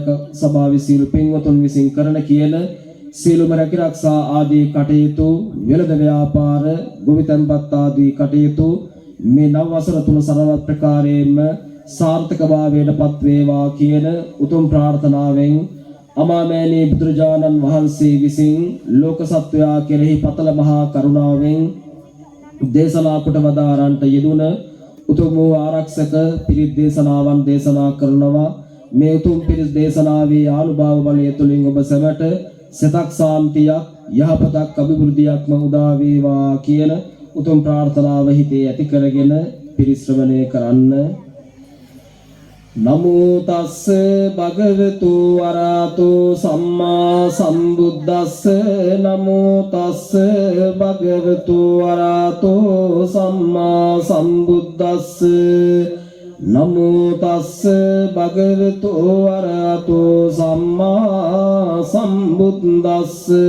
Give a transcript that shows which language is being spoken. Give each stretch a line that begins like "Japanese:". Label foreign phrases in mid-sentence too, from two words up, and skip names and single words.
Sinhala: සභාවේ සියලු පින්වතුන් විසින් කරන කියන සියලුම රැකිරක්ෂා ආදී කටයුතු වෙළඳ ව්‍යාපාර ගොවිතැන්පත් ආදී කටයුතු මේ නව වසර තුන සරවත් ප්‍රකාරයෙන්ම සාර්ථකභාවයට පත් වේවා කියන උතුම් ප්‍රාර්ථනාවෙන් අමාමෑණී බුදුරජාණන් වහන්සේ විසින් ලෝක සත්වයා කෙරෙහි පතල මහා කරුණාවෙන් දේශනා කොට වදාරන්ට යෙදුන උතුම් වූ ආරක්ෂක පිරිත් දේශනාවන් දේශනා කරනවා. මේ උතුම් පිරිත් දේශනාවේ ආනුභාව බලය තුලින් ඔබ සැමට සතක් සාන්තියක් යහපතක් අභිවෘද්ධියක්ම උදා වේවා කියන උතුම් ප්‍රාර්ථනාව හිතේ ඇති කරගෙන පිරිත් ශ්‍රවණය කරන්න.
Pali: නමෝ තස්ස භගවතු වරහතෝ සම්මා සම්බුද්දස්ස නමෝ තස්ස භගවතු වරහතෝ සම්මා සම්බුද්දස්ස නමෝ තස්ස භගවතු වරහතෝ සම්මා සම්බුද්දස්ස